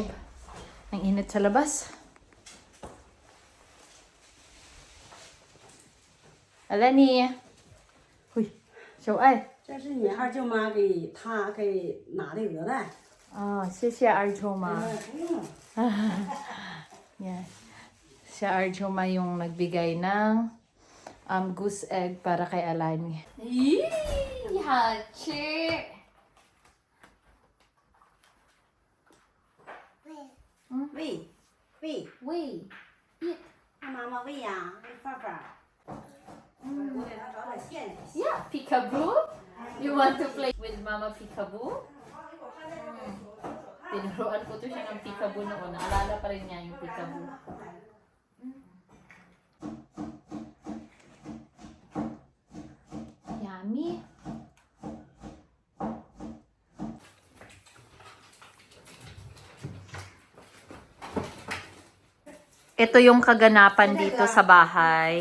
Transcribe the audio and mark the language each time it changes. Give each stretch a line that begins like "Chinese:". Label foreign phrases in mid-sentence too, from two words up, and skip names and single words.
Filipino: Ang init sa labas. Alani! Huy! Xiao Ai!
Chinese: 这是你二舅妈给他给拿的鹅蛋。谢谢二舅妈。不用。
Filipino: Yan. Si Arjoma yung nagbigay ng
English: goose egg
Filipino: para kay Alani. Yee! Hachi!
Chinese: 喂喂，
English: Wait.
Chinese: 让妈妈喂呀，喂饭饭。我给他找点馅。
English: Yeah, peekaboo. You want to play with Mama Peekaboo?
Filipino: Tinuruan ko to siya ng peekaboo noon. Naalala pa rin niya yung peekaboo. Yummy. Ito yung kaganapan dito sa bahay.